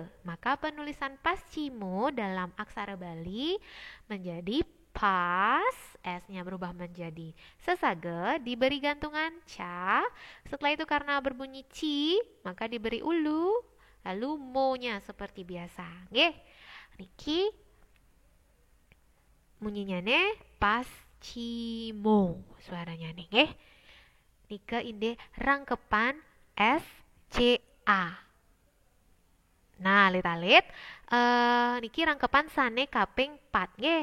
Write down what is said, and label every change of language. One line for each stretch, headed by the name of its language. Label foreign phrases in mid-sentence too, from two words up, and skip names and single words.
Indonesian: Maka penulisan pascimo dalam aksara Bali menjadi pas, S-nya berubah menjadi sesage, diberi gantungan ca. Setelah itu karena berbunyi ci, maka diberi ulu, lalu mo-nya seperti biasa. Nggih. Niki bunyinya ne pascimo suaranya nih, nggih.
Balinese: Nika inde rangkepan S C A. Nah, alit-alit niki rangkepan sane kaping 4 nggih.